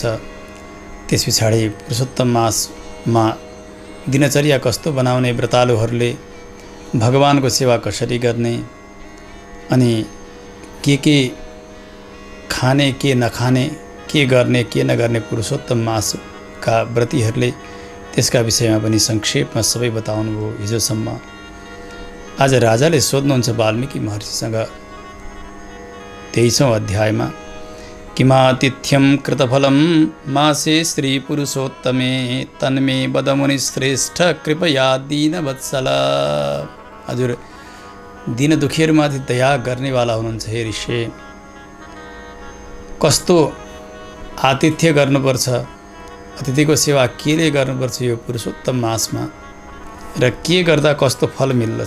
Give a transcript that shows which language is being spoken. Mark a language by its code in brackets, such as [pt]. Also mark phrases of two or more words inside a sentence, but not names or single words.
[ne] त्यस पछाडि पुरुषोत्तम मासमा दिनचर्या कस्तो बनाउने, व्रतालुहरूले भगवानको सेवा कसरी गर्ने, अनि के खाने के नखाने, के गर्ने के नगर्ने पुरुषोत्तम मासका व्रतीहरूले त्यसका विषयमा पनि संक्षेपमा सबै बताउनु भयो हिजोसम्म। आज राजाले सोध्नुहुन्छ वाल्मीकि महर्षिसँग 23औं अध्यायमा, [sa] किमातिथ्यं कृतफलं मासे श्री पुरुषोत्तमे तन्मे वदमुनि श्रेष्ठ कृपया दीनवत्सल। [ne] हजुर दीन दुखीहरूमाथि दया गर्नेवाला हुनुहुन्छ हे ऋषि। कस्तो आतिथ्य गर्नुपर्छ, अतिथिको सेवा केले गर्नुपर्छ यो पुरुषोत्तम मासमा, र के गर्दा कस्तो फल मिल्दछ।